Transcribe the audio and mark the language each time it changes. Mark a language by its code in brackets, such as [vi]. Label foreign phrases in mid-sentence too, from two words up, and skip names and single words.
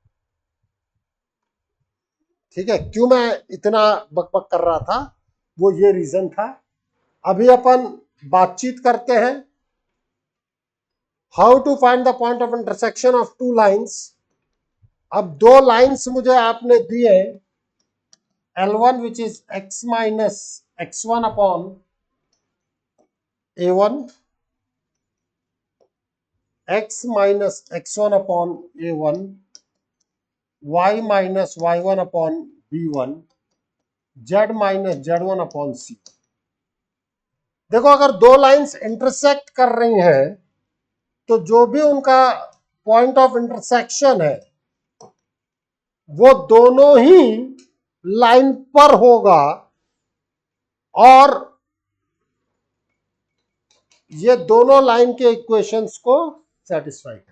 [hi] ठीक है, क्यों मैं इतना बकबक कर रहा था, वो ये रीजन था। अभी अपन बातचीत करते हैं [en] how to find the point of intersection of two lines [hi] अब दो लाइंस मुझे आपने दिए, [en] L1 which is x minus x1 upon a1, x minus x1 upon a1, y minus y1 upon b1, z minus z1 upon c। [hi] देखो अगर दो लाइंस इंटरसेक्ट कर रही हैं तो जो भी उनका [en] point of intersection [hi] है वो दोनों ही लाइन पर होगा और ये दोनों लाइन के इक्वेशंस को सेटिस्फाई करें।